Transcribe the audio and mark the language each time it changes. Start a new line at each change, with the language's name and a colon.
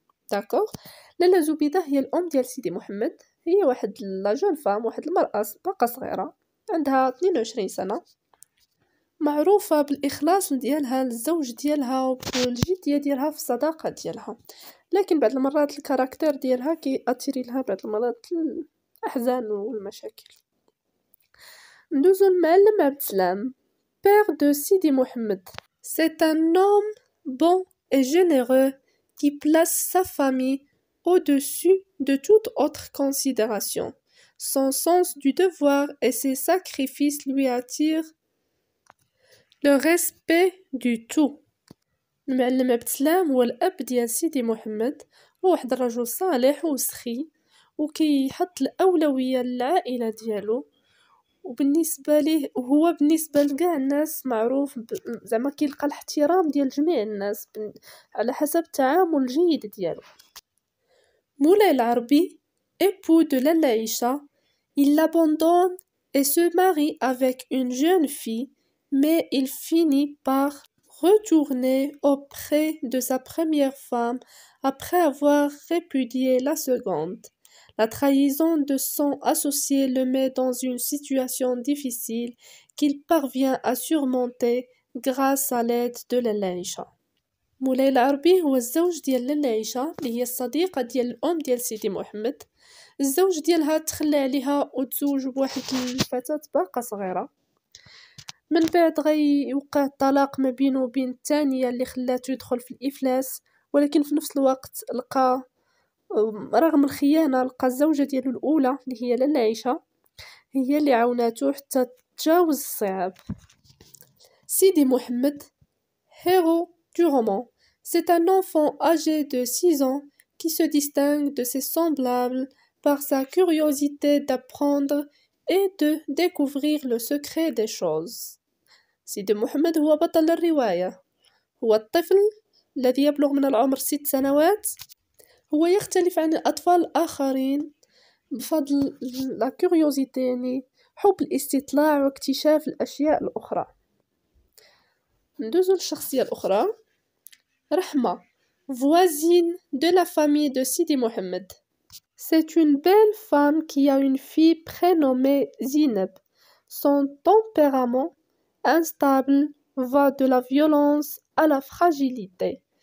French: D'accord?
Arabic: لالا زبيدة هي الأم ديال سيدي محمد، هي واحد
French: لا جون فام،
Arabic: واحد المرأة باقا صغيرة عندها 22 سنة، معروفة بالإخلاص ديالها للزوج ديالها وبالجدية ديالها في الصداقة ديالها، لكن بعض المرات الكاركتير ديالها كيأثيري لها بعض المرات الأحزان والمشاكل. ندوزو
French: المعلم عبد السلام père de Sidi Mohammed. C'est un homme bon et généreux qui place sa famille au-dessus de toute autre considération. Son sens du devoir et ses sacrifices lui attirent le respect du tout.
Arabic: المعلم عبد السلام هو الأب ديال سيدي محمد، هو واحد الرجل صالح وسخي وكيحط الأولوية للعائلة ديالو، وبالنسبة ليه هو بالنسبة لكاع الناس معروف زعما كيلقى الاحترام ديال جميع الناس على حسب التعامل الجيد ديالو.
French: مولاي العربي époux de لالا عيشة, il l'abandonne et se marie avec une jeune fille, mais il finit par retourner auprès de sa première femme après avoir répudié la seconde. La trahison de son associé le met dans une situation difficile qu'il parvient à surmonter grâce à l'aide de لالا عيشة.
Arabic: مولاي العربي هو الزوج ديال لالا عيشة اللي هي الصديقة ديال الأم ديال سيدي محمد. الزوج ديالها تخلى عليها وتزوج بواحد الفتاة باقا صغيرة، من بعد غيوقع الطلاق ما بينه وبين الثانية اللي خلاته يدخل في الإفلاس، ولكن في نفس الوقت لقى رغم الخيانة لقى الزوجة ديالو الأولى اللي هي لالا عيشة هي اللي عاوناتو حتى تجاوز الصعاب.
French: سيدي محمد héros du roman. C'est un enfant âgé de 6 ans qui se distingue de ses semblables par sa curiosité d'apprendre et de découvrir le secret des choses.
Arabic: سيدي محمد هو بطل الرواية، هو الطفل الذي يبلغ من العمر 6 سنوات هو يختلف عن الأطفال الآخرين بفضل
French: لا كوريوزيتي،
Arabic: يعني حب الاستطلاع واكتشاف الأشياء الأخرى. ندوزو للشخصية الأخرى،
French: رحمة voisine de la famille de Sidi Mohammed. C'est une belle femme qui a une fille prénommée Zineb. Son tempérament instable va de la violence à la fragilité.